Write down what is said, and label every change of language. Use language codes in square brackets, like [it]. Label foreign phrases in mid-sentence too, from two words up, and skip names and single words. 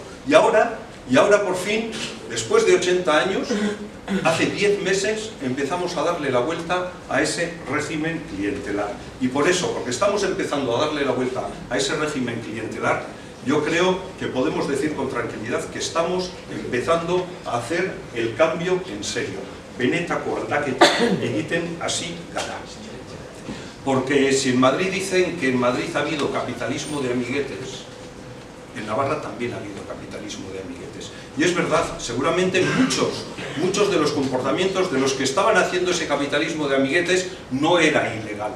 [es] Y ahora por fin, después de 80 años, hace 10 meses empezamos a darle la vuelta a ese régimen clientelar. Y por eso, porque estamos empezando a darle la vuelta a ese régimen clientelar, yo creo que podemos decir con tranquilidad que estamos empezando a hacer el cambio en serio. [eu] Benetako aldaketa egiten hasi gara. [es] Porque si en Madrid dicen que en Madrid ha habido capitalismo de amiguetes, en Navarra también ha habido capitalismo de amiguetes. Y es verdad, seguramente muchos de los comportamientos de los que estaban haciendo ese capitalismo de amiguetes no era ilegal.